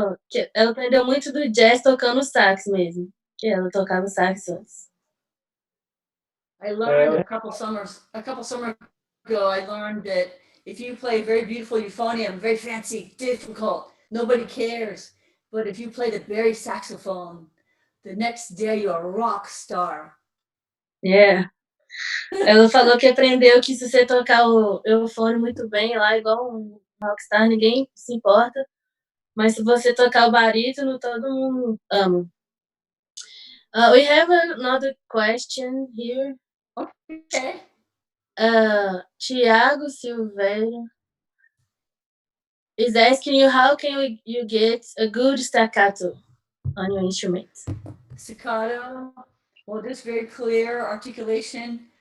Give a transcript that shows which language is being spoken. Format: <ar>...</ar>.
<pt>que ela aprendeu muito do jazz tocando sax mesmo. Que ela tocava sax antes.</pt> <en>I learned a couple summers ago, I learned that if you play very beautiful euphonium, very fancy, difficult, nobody cares. But if you play the bari saxophone, the next day you're a rock star. Yeah.</en> <pt>Ela falou que aprendeu que se você tocar o eufone muito bem lá, igual um rockstar, ninguém se importa. Mas se você tocar o barítono, todo mundo ama.</pt> <en>We have another question here. Okay. Tiago Silveira is asking you, how can you get a good staccato on your instrument? Staccato, well, just very clear articulation.</en>